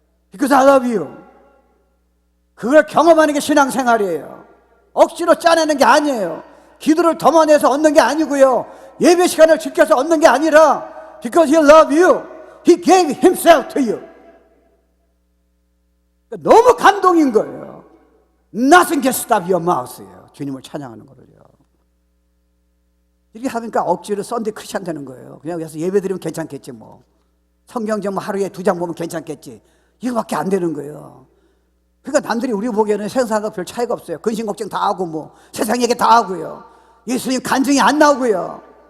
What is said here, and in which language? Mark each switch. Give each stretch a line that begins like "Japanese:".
English: Because I love you.
Korean: 그걸 경험하는 게 신앙생활이에요. 억지로 짜내는 게 아니에요. 기도를 더 많이 해서 얻는 게 아니고요, 예배 시간을 지켜서 얻는 게 아니라
English: Because He loves you, He gave Himself to you.
Korean: 너무 감동인 거예요.
English: Nothing can stop your mouth예요.
Korean: 주님을 찬양하는 거를요. 이렇게 하니까 억지로 썬데이 크리스찬 되는 거예요. 그냥 그래서 예배 드리면 괜찮겠지 뭐. 성경적 하루에 2장 보면 괜찮겠지. 이거밖에 안 되는 거예요. 그러니까 남들이 우리 보기에는 세상과 별 차이가 없어요. 근심 걱정 다 하고 뭐 세상 얘기 다 하고요. 예수님 간증이 안 나오고요.